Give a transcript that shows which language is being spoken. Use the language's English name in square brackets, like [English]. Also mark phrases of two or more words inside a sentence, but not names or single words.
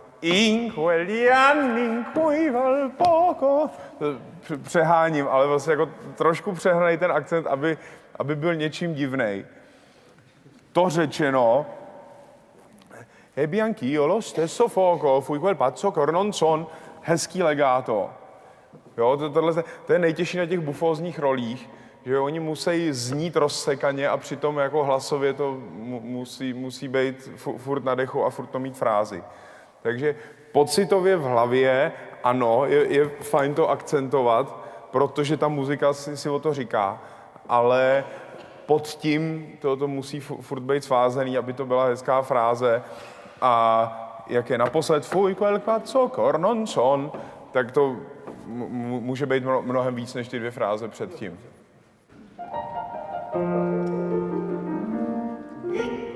[Czech] Přeháním, ale vlastně jako trošku přehnaný ten akcent, aby byl něčím divnej. To řečeno, [Italian] bianch'io lo stesso fuoco, fui quel pazzo non son, [Czech] hezký legato. Jo, to je nejtěžší na těch bufózních rolích, že oni musí znít rozsekaně a přitom jako hlasově to musí být furt na dechu a furt to mít frázi. Takže pocitově v hlavě, ano, je fajn to akcentovat, protože ta muzika si o to říká, ale pod tím to musí furt být svázaný, aby to byla hezká fráze a jak je naposled [Italian] fui quel pazzo non son, [Czech] tak to může být mnohem víc než ty 2 fráze předtím. In